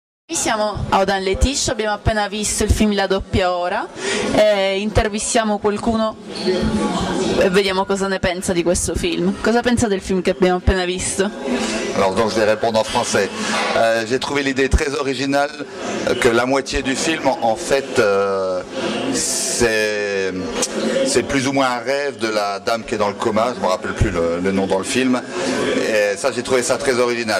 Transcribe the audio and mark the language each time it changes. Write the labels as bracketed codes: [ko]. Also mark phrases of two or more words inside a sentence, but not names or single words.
[it] Siamo a Odan Letitia, abbiamo appena visto il film La doppia ora e intervistiamo qualcuno e vediamo cosa ne pensa di questo film. Cosa pensa del film che abbiamo appena visto? [fr] Alors donc je vais répondre en français. J'ai trouvé l'idée très originale que la moitié du film en fait c'est plus ou moins un rêve de la dame qui est dans le coma, je ne me rappelle plus le nom dans le film, et ça j'ai trouvé ça très original.